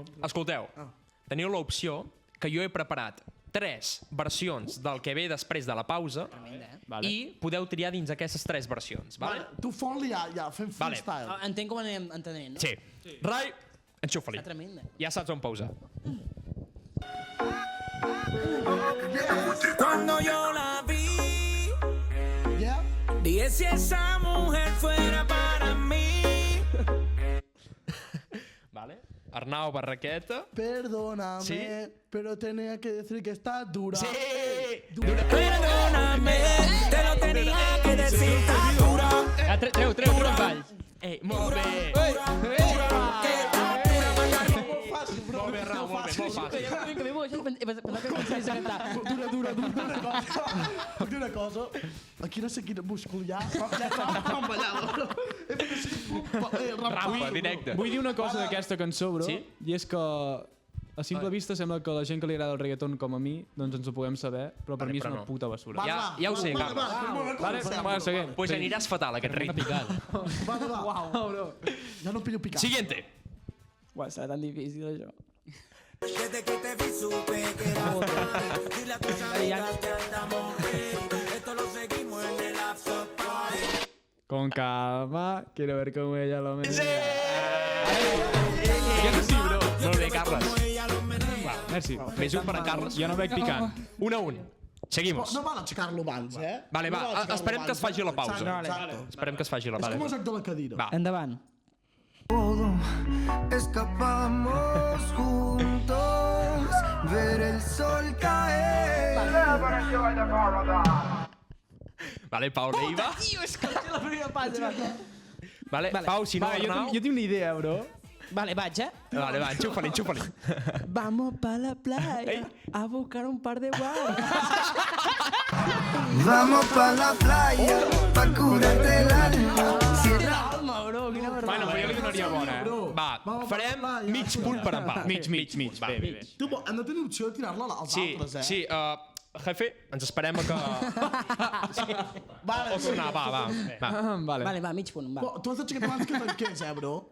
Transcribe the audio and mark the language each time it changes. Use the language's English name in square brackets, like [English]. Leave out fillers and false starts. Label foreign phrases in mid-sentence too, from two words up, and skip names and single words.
[Catalan] Escolteu, teniu l'opció que jo he preparat 3 versions del que ve després de la pausa Vale. i podeu triar dins aquestes 3 versions. Vale? Tu fot-li ja, fem Vale. freestyle. Entenc com anem entenent, no? Sí. Rai, enxufa-li. Està tremenda. Ja saps on pausar. [Spanish] Cuando yo la vi, Yeah? dije si esa mujer fuera para mí. [Catalan] Vale? Arnau Barraqueta. [Spanish] Perdóname, Sí. pero tenía que decir que está dura. Sí! Perdóname, te lo tenía que decir, está dura. [Catalan] Treu els balls. Ei, molt bé! Molt bé, Arnau, molt bé, molt fàcil. Que m'he mogut, he pensat que començaries a cantar. Dura una cosa. Una cosa. Aquí no sé quin múscul hi ha. Ja estava ballant. He fet així. Rampa, directe. Vull dir una cosa d'aquesta cançó, bro, Sí? i és que a simple vista sembla que la gent que li agrada el reggaeton com a mi, doncs ens ho puguem saber, però per Vale, mi és però una no. puta basura. Ja ho sé, Carles. Vale, va, seguim. Pues aniràs fatal, aquest ritme. Va. bro. Ja no pillo picat. Siguiente. Uau, serà tan difícil, això. [Spanish] Desde que te vi supe que era para y la cosa que andamos bien. Esto lo seguimos en el after party. Con calma, quiero ver cómo ella lo menea. [Catalan] Sí, bro. Molt bé, Carles. Merci. Més un per en Carles. Jo no veig picant. 1-1. Seguimos. No val aixecar-lo abans, eh? Vale, va, No val aixecar-lo esperem que es faci la pausa. Exacte. Esperem que es faci la És com el pausa. joc de la cadira. Va. Endavant. [Spanish] Escapamos juntos, ver el sol caer. [Catalan] Vale, Pau Leiva. Tio, és que la primera passa. Vale, Vale. Pau, si no, Va, Arnau. jo tinc una idea, bro. Vale, vaig, eh? Vale, va, enxufa-li, enxufa-li. [Spanish] Vamos pa la playa a buscar un par de guau. Vamos pa la playa, pa curarte el alma. [Catalan] Calma, bro, quina Bueno, barbaridad. però jo li donaria bona, eh? Va, farem mig punt per en Pau. Mig. Va. Bé, bé. Tu, hem de tenir opció de tirar-la als Sí, altres, eh? sí, jefe, ens esperem a que... Vale, O tornar, va. Vale. Vale, va, mig punt, va. Però tu has d'aixecar abans que tanqués, bro?